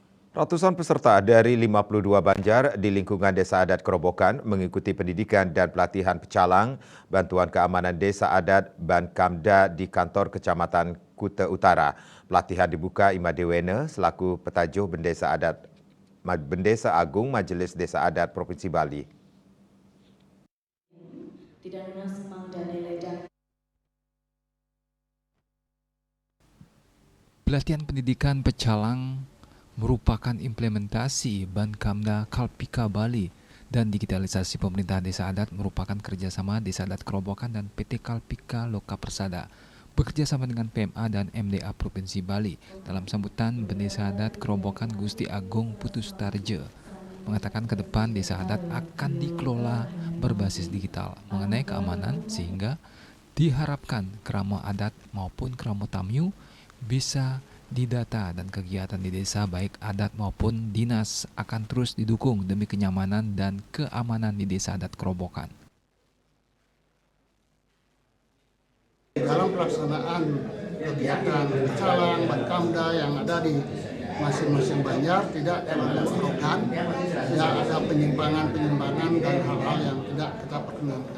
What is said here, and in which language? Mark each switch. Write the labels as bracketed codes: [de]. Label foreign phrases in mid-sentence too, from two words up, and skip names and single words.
[id] Ratusan peserta dari 52 Banjar di lingkungan Desa Adat Kerobokan mengikuti pendidikan dan pelatihan pecalang bantuan keamanan Desa Adat Bankamda di kantor Kecamatan Kuta Utara. Pelatihan dibuka Imadewene selaku petajuh Bendesa Agung Majelis Desa Adat Provinsi Bali. Pelatihan pendidikan pecalang merupakan implementasi Bankamda Kalpika Bali dan digitalisasi pemerintah Desa Adat merupakan kerjasama Desa Adat Kerobokan dan PT Kalpika Loka Persada bekerjasama dengan PMA dan MDA Provinsi Bali. Dalam sambutan, Bendesa Adat Kerobokan Gusti Agung Putus Tarje mengatakan ke depan Desa Adat akan dikelola berbasis digital mengenai keamanan sehingga diharapkan kerama adat maupun kerama tamyu bisa didata dan kegiatan di desa baik adat maupun dinas akan terus didukung demi kenyamanan dan keamanan di Desa Adat Kerobokan. Dalam pelaksanaan kegiatan pecalang Bankamda yang ada di masing-masing Banjar tidak terlalu arogan, tidak ada penyimpangan dan hal-hal yang tidak kita perkenankan.